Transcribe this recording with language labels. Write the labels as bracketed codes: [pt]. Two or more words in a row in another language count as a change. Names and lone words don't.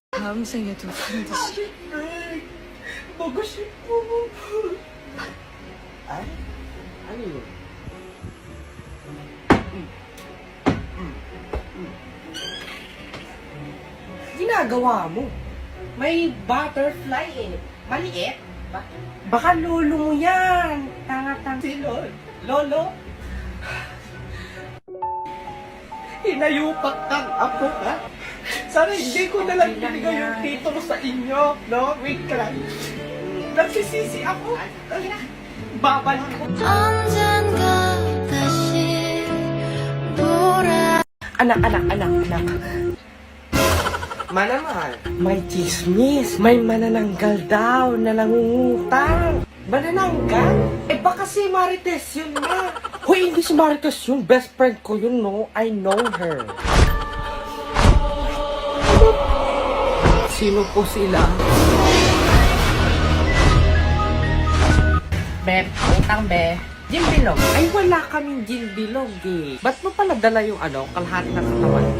[ko] 다음 생에도 반드시. 보고 싶어. 아니 이거. [tl] Ginagawa mo? May butterfly eh. Maliit ba? Baka lolo mo yan. Tanga-tanga. Si Lolo? Hinayupak kang apo ha? Sana hindi ko nalang binigay yung titulo sa inyo. No? Wait ka lang. Nagsisisi ako. Babalik ko. [ko] 언젠가 다시 돌아. [tl] Anak. Manamahal, may chismis. May manananggal daw na nangungutang. Manananggal? Eh baka si Marites yun na. Hoy, hindi si Marites yun. [en] Best friend [tl] ko yun, [en] no? I know her. [tl] Sino po sila? Be, utang be. Jim Bilog. Ay, wala kaming gin bilog eh. Ba't mo pala dala yung kalahati ng katawan mo?